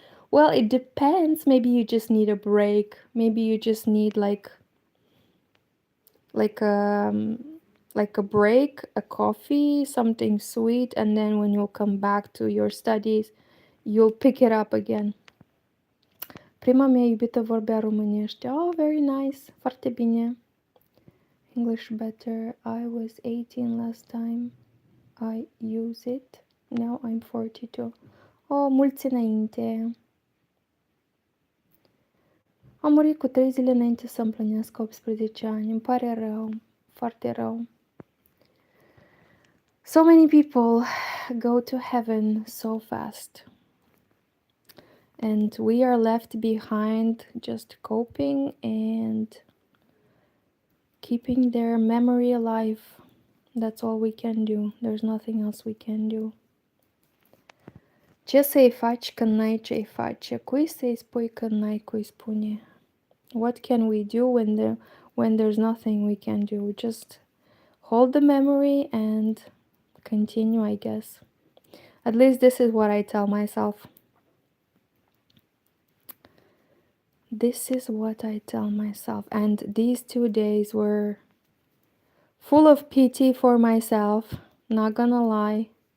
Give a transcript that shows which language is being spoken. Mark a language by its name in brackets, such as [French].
[English] Well, it depends. Maybe you just need a break. Maybe you just need like a break, a coffee, something sweet, and then when you'll come back to your studies, you'll pick it up again. [Romanian] Prima mea iubită vorbea românește. [English] Oh, very nice. [Romanian] Foarte bine. [English] English better. I was 18 last time I use it. Now I'm 42. Oh, [Romanian] mulți înainte. Am murit cu 3 zile înainte să împlinească 18 ani. Îmi pare rău. Foarte rău. [English] So many people go to heaven so fast. And we are left behind just coping and keeping their memory alive. That's all we can do. There's nothing else we can do. [Romanian] Ce să-i faci când n-ai ce-i face? Cui să-i spui când n-ai cui spune? [English] What can we do when there's nothing we can do? Just hold the memory and continue, I guess. At least this is what I tell myself. This is what I tell myself. And these 2 days were full of pity for myself, not gonna lie.